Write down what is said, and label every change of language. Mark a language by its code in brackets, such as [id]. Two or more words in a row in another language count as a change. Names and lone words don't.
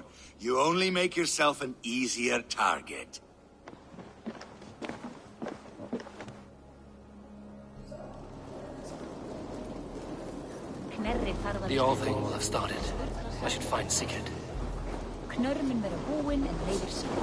[en] You only make yourself an easier target. The All Thing will have started. I should find Sigurd. [is] Knörr mun vera búinn en leiðir sín.